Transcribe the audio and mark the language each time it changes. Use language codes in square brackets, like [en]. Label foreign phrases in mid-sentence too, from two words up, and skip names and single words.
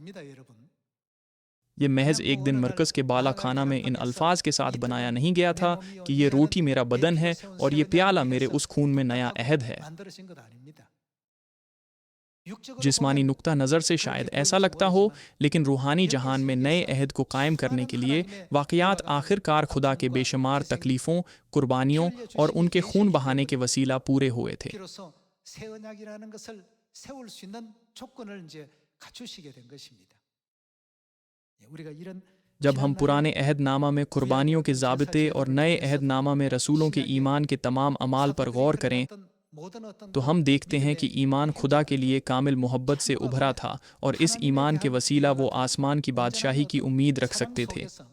[ur] یہ محض ایک دن مرکز کے بالا خانہ میں ان الفاظ کے ساتھ بنایا نہیں گیا تھا کہ یہ روٹی میرا بدن ہے اور یہ پیالہ میرے اس خون میں نیا عہد ہے. جسمانی نقطہ نظر سے شاید ایسا لگتا ہو، لیکن روحانی جہان میں نئے عہد کو قائم کرنے کے لیے واقعات آخرکار خدا کے بے شمار تکلیفوں، قربانیوں اور ان کے خون بہانے کے وسیلہ پورے ہوئے تھے. [ko] 새 언약이라는 것을 세울 수 있는 조건을 이제 갖추시게 된 것입니다. 우리가 이런 [ur] جب ہم پرانے عہد نامہ میں قربانیوں کے ضابطے اور نئے عہد نامہ میں رسولوں کے ایمان کے تمام اعمال پر غور کریں تو ہم دیکھتے ہیں کہ ایمان خدا کے لیے کامل محبت سے ابھرا تھا، اور اس ایمان کے وسیلہ وہ آسمان کی بادشاہی کی امید رکھ سکتے تھے.